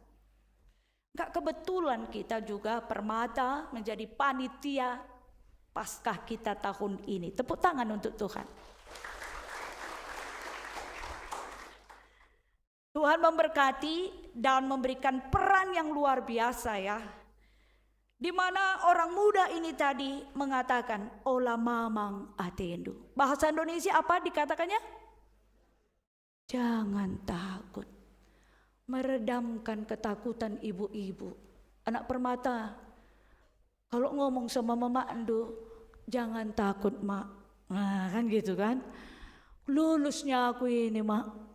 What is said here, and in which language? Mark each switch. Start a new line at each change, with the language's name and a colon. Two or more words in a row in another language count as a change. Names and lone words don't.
Indonesian: Gak kebetulan kita juga permata menjadi panitia Paskah kita tahun ini. Tepuk tangan untuk Tuhan. Tuhan memberkati dan memberikan peran yang luar biasa ya. Di mana orang muda ini tadi mengatakan
Batak Karo: ola mamang atendo.
Indonesian: Bahasa Indonesia apa dikatakannya? Jangan takut. Meredamkan ketakutan ibu-ibu. Anak permata, kalau ngomong sama Mama Endo, jangan takut mak. Nah kan gitu kan. Lulusnya aku ini mak.